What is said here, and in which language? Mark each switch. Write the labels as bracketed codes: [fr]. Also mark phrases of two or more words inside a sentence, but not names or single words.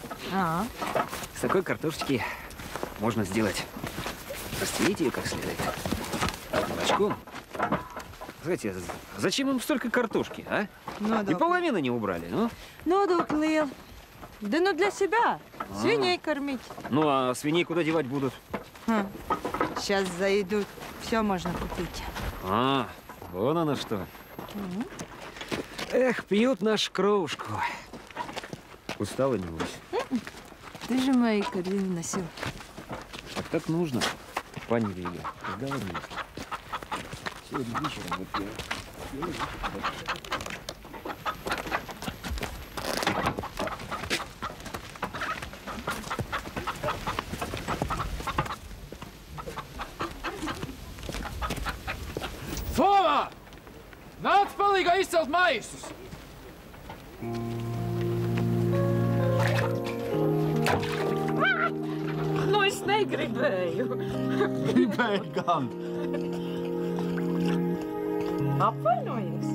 [ru] С такой картошечки можно сделать. Растереть ее как следует. Молочком Кстати, зачем им столько картошки, а? И половины не убрали, ну? [lv] Nodokļi lieli. [ru] Да ну для себя. Свиней кормить. Ну, а свиней куда девать будут? Сейчас зайдут. Все можно купить. А, вон оно что. Эх, пьют нашу кровушку. Устала, небось? Ты же мои корзины носил. Так нужно, пани Виля. Договорились. Сегодня вечером вот я... [lv] Sova! Nāc palīgā izcelt maisus! Nu, es negribēju. Gribēju gan. Apvainojies.